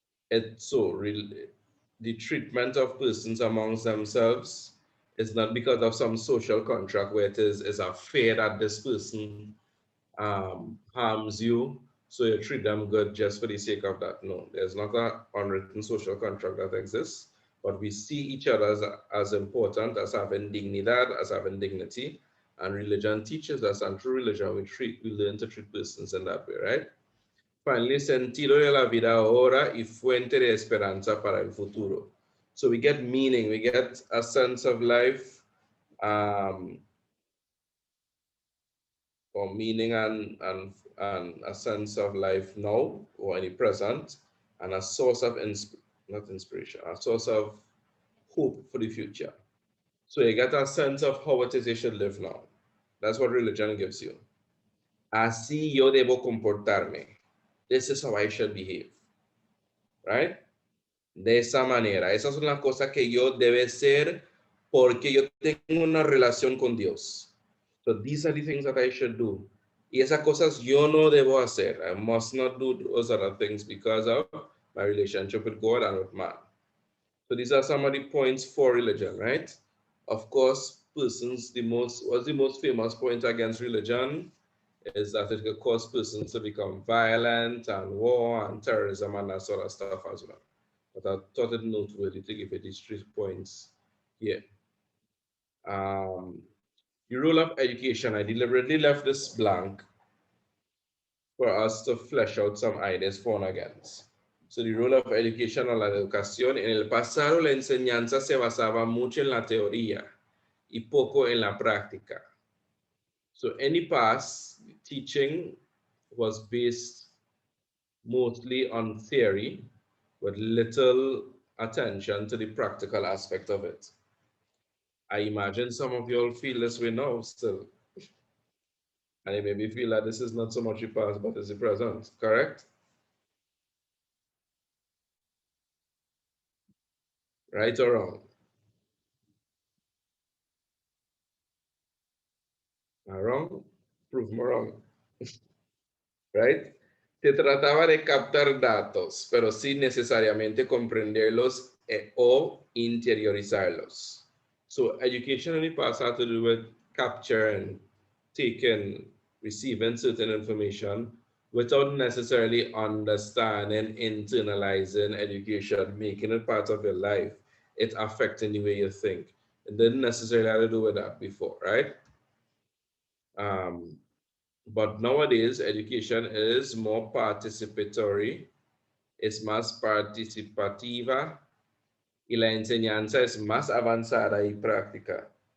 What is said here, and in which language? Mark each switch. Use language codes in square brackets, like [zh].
[en] The treatment of persons amongst themselves is not because of some social contract where it is a fear that this person harms you, so you treat them good just for the sake of that. No, there's not an unwritten social contract that exists, but we see each other as important, as having dignidad, as having dignity, and religion teaches us, and through religion we learn to treat persons in that way, right? [es] Finally, sentido de la vida ahora y fuente de esperanza para el futuro. [en] So we get meaning, we get a sense of life, or meaning and a sense of life now or in the present, and a source of not inspiration, a source of hope for the future. So you get a sense of how it is you should live now. That's what religion gives you. [es] Así yo debo comportarme. [en] This is how I should behave. [es] Right? De esa manera. Esas son las cosas que yo debe ser porque yo tengo una relación con Dios. [en] So these are the things that I should do. [es] Y esas cosas yo no debo hacer. [en] I must not do those other things because of my relationship with God and with man. So these are some of the points for religion, right? Of course, what's the most famous point against religion is that it could cause persons to become violent and war and terrorism and that sort of stuff as well. But I thought it noteworthy to give you these 3 points here. The role of education, I deliberately left this blank for us to flesh out some ideas for and against. So the role of education [es] o la educación, en el pasado la enseñanza se basaba mucho en la teoría y poco en la práctica. [en] So in the past, teaching was based mostly on theory with little attention to the practical aspect of it. I imagine some of you all feel this way now still. And it made me feel that this is not so much the past, but it's the present, correct? Right or wrong? Am I wrong? Prove me wrong. Right? [es] Se trataba de captar datos, pero sin necesariamente comprenderlos o interiorizarlos. [en] So education in the past had to do with capturing, taking, receiving certain information without necessarily understanding, internalizing education, making it part of your life, it affecting the way you think. It didn't necessarily have to do with that before, right? But nowadays, education is more participatory, [es] es más participativa y la enseñanza es más avanzada y práctica.